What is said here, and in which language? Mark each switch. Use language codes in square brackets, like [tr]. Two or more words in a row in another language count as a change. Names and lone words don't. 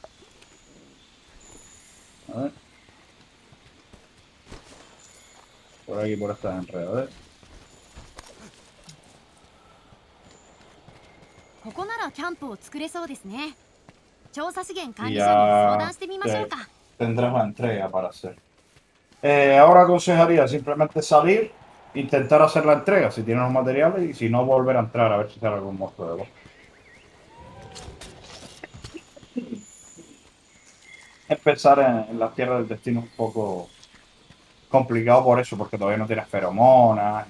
[es] A ver. Por aquí, por esta enredadera. [ja] ここならキャンプを作れそうですね。調査資源管 [es] Y [ja] 理者に相 [es] ya [ja] 談してみましょうか。 [es] tendrás la entrega para hacer. Ahora aconsejaría simplemente salir, intentar hacer la entrega si tienes los materiales y si no volver a entrar a ver si sale algún monstruo de voz. Empezar en la tierra del destino es un poco complicado por eso, porque todavía no tienes feromonas.